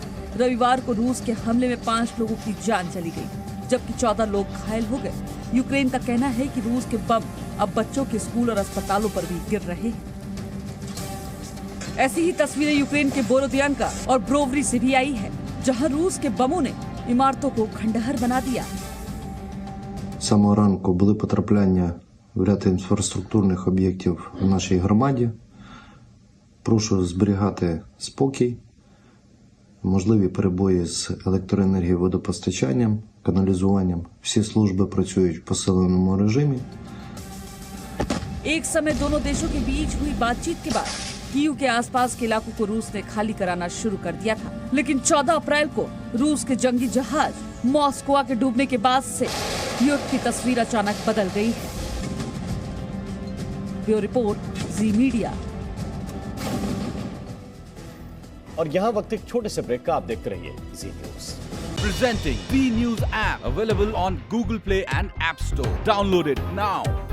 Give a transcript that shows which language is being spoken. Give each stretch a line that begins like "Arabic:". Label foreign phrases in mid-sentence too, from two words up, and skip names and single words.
Hindi: रविवार को रूस के हमले में 5 लोगों की जान चली गई, जबकि 14 लोग घायल हो गए। यूक्रेन का कहना है कि रूस के बम अब बच्चों के स्कूल और अस्पतालों पर भी गिर रहे हैं। ऐसी ही तस्वीरें यूक्रेन के बोरोदियांका और ब्रोवरी से भी आई है, जहां रूस के बमों ने इमारतों को खंडहर बना दिया।
Ukrainian: Самого ранку були потрапляння в ряд інфраструктурних об'єктів в нашій громаді. Прошу зберігати спокій. Можливі перебої з електроенергією, водопостачанням, каналізуванням. Всі служби працюють в посиленому режимі.
Hindi: एक समय दोनों देशों के बीच हुई बातचीत के बाद कीव के आसपास के इलाकों को रूस ने खाली कराना शुरू कर दिया था, लेकिन 14 अप्रैल को रूस के जंगी जहाज मॉस्को के डूबने के बाद से युद्ध की तस्वीर अचानक बदल गई है।
English: bureau report,
Hindi: जी मीडिया। और यहाँ वक्त एक छोटे से ब्रेक का, आप देखते रहिए जी न्यूज।
English: Presenting B News app, available on Google Play and App Store. Download it now.